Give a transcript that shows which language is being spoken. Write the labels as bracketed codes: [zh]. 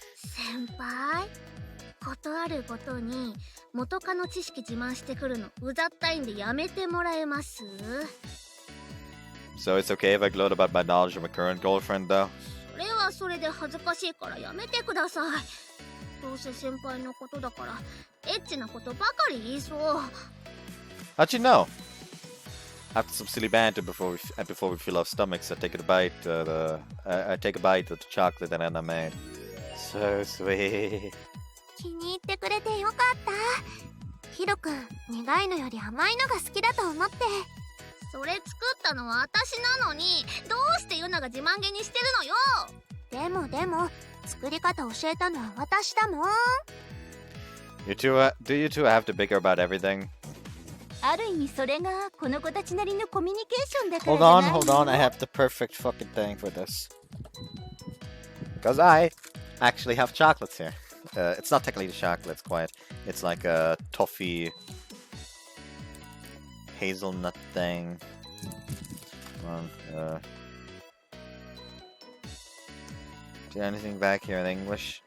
[ja] 先輩、ことあるごとに元カノ知識自慢してくるのうざったいんでやめてもらえます？ [en] So it's okay if I gloat about my knowledge of my current girlfriend, though? [ja] それはそれで恥ずかしいからやめてください。どうせ先輩のことだからエッチなことばかり言いそう。 [en] How'd you know? After some silly banter before we fill our stomachs, I take a bite. I take a bite of the chocolate that Anna made. So sweet. [ja] 気に入ってくれてよかった。ヒロくん、苦いのより甘いのが好きだと思って。それ作ったのは私なのに、どうしてユナが自慢げにしてるのよ。でも作り方教えたのは私だもん。 [en] Do you two have to bicker about everything? [ja] ある意味それがこの子たちなりのコミュニケーションだからじゃないの？ [en] Hold on, I have the perfect fucking thing for this. Because I actually have chocolates here. It's not technically chocolate, it's like a toffee hazelnut thing. Come on, is there anything back here in English?